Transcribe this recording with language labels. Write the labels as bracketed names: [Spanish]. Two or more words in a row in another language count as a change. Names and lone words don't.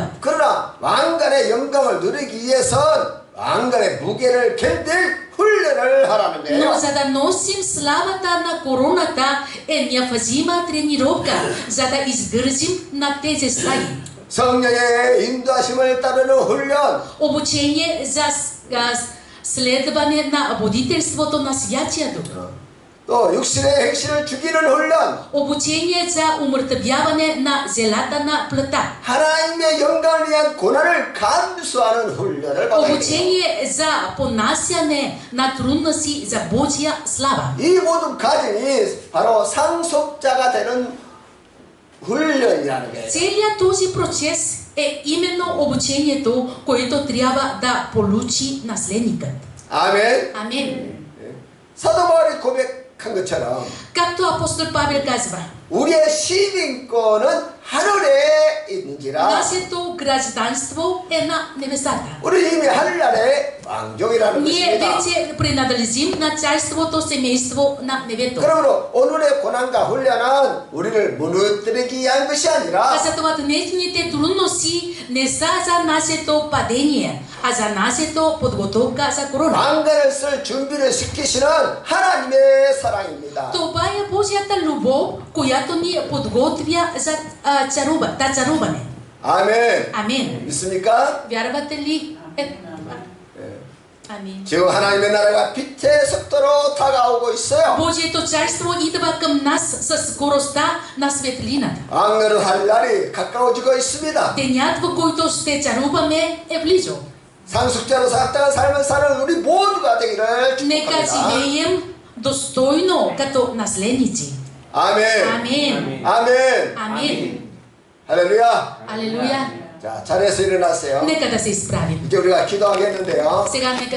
[Korean] 그러나 왕관의 영광을 누리기 위해선 왕관의 무게를 견딜 훈련을 하라는 [Bulgarian] Но [Korean] 거예요. [Bulgarian] за да носим славата на короната е необходима тренировка, за да издържим на тези стаи. [Korean] 성령의 인도하심을 따르는 훈련, [Bulgarian] Обучение за следване на водителството на Святия Дух. [Korean] 또 육신의 행실을 죽이는 훈련, [Bulgarian] Обучение за умъртвяване на зелата на плътта. [Korean] 하나님의 영광을 위한 고난을 감수하는 훈련을 받아야 돼요. [Bulgarian] Обучение за понасяне на трудности за Божия слава. [Korean] 이 모든 과정이 바로 상속자가 되는 훈련이라는 거예요. [Bulgarian] Целият този процес е именно обучението, което трябва да получи наследникът. [Korean] 아멘. [Bulgarian] Амин. [Korean] 사도 바울이 고백한 것처럼 [Bulgarian] Както апостол Павел казва: [Korean] 우리의 시민권은 하늘에 있는지라 [Bulgarian] нашето гражданство е на небесата. [Korean] 우리 이미 하늘나라의 왕족이라는 [Bulgarian] Ние [Korean] 것입니다. [Bulgarian] вече принадлежим на царството семейство на небето. [Korean] 그러므로 오늘의 고난과 훈련은 우리를 무너뜨리기 위한 것이 아니라 [Bulgarian] Затова днешните трудности не са за нашето падение, а за нашето подготовка за корона. [Korean] 왕관을 쓸 준비를 시키시는 하나님의 사랑입니다. [Bulgarian] Това е Божията любов, която ни подготвя за царуване. [Korean] 아멘. [Bulgarian] Амин. [Korean] 믿습니까? [Bulgarian] Вярвате ли? Амин. [Korean] 지금 하나님의 나라가 빛의 속도로 다가오고 있어요. [Bulgarian] Божието царство идва към нас с скоростта на светлината. [Korean] 왕노릇 할 날이 가까워지고 있습니다. [Bulgarian] Денят, в който ще царуваме, е близо. [Korean] 상속자로서 합당한 삶을 사는 우리 모두가 되기를 [Bulgarian] Нека [Korean] 축복합니다. [Bulgarian] живеем достойно като наследници. [Korean] 아멘. [Bulgarian] Амин. [Korean] 아멘. [Bulgarian] Амин. [Korean] 할렐루야. [Bulgarian] Алелуя. [Korean] 자, 자리에서 일어나세요. [Bulgarian] Нека да се изправим. [Korean] 이제 우리가 기도하겠는데요. [Bulgarian] Сега нека